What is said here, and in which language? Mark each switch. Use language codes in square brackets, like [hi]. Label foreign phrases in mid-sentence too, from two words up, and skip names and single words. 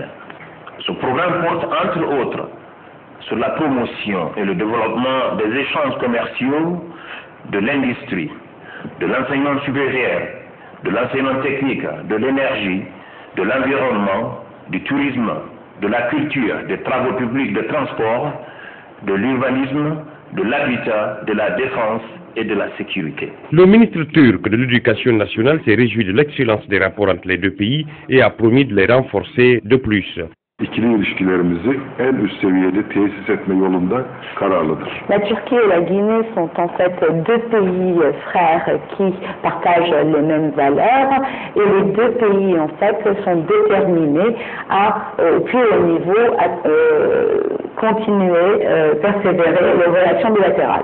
[fr] Ce programme porte entre autres sur la promotion et le développement des échanges commerciaux, de l'industrie, de l'enseignement supérieur, de l'enseignement technique, de l'énergie, de l'environnement, du tourisme, de la culture, des travaux publics, de transport, de l'urbanisme, de l'habitat, de la défense et de la sécurité. Le ministre turc de l'Éducation nationale s'est réjoui de l'excellence des rapports entre les deux pays et a promis de les renforcer de plus. [tr] İkili ilişkilerimizi en üst seviyede tesis etme yolunda kararlıdır. [fr] La Turquie et la Guinée sont en fait deux pays frères qui partagent les mêmes valeurs et les deux pays en fait sont déterminés à, au plus haut niveau, à continuer, persévérer les relations bilatérales.